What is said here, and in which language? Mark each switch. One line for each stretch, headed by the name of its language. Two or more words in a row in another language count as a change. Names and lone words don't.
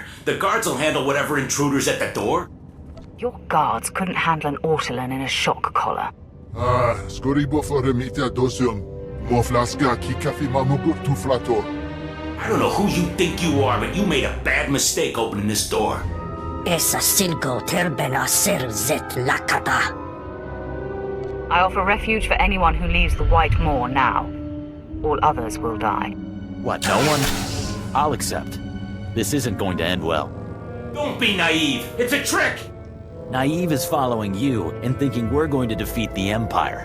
English: The guards will handle whatever intruder's at the door. Your guards couldn't handle an Ortolan in a shock collar. I don't know who you think you are, but you made a bad mistake opening this door. Esa silgo terbena ser zet lakata. I offer refuge for anyone who leaves the White Moor now. All others will die. What, no one? I'll accept. This isn't going to end well. Don't be naive. It's a trick! Naive is following you and thinking we're going to defeat the Empire.